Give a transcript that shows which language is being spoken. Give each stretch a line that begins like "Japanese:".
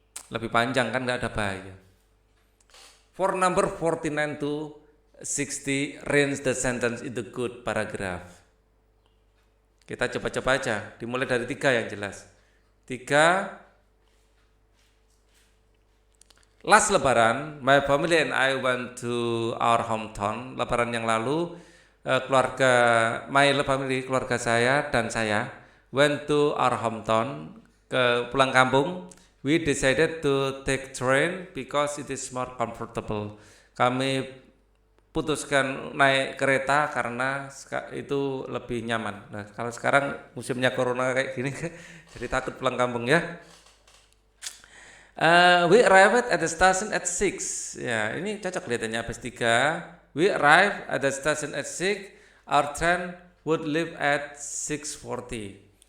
Indonesian: Lebih panjang kan, nggak ada bahaya.
English: For number 49 to 60, arrange the sentence in the good paragraph.
Indonesian: Kita coba-coba aja, dimulai dari 3 yang jelas. 3.
English: Last Lebaran, my family and I went to our hometown.
Indonesian: Lebaran yang lalu, keluarga saya dan saya
English: went to our hometown,
Indonesian: ke pulang kampung.
English: We decided to take train because it is more comfortable.
Indonesian: Kami putuskan naik kereta karena itu lebih nyaman. Nah, kalau sekarang musimnya corona kayak gini, jadi takut pulang kampung ya.
English: We arrived at the station at 6.
Indonesian: Ya, ini cocok kelihatannya habis 3.
English: We arrived at the station at 6. Our train would leave at 6:40.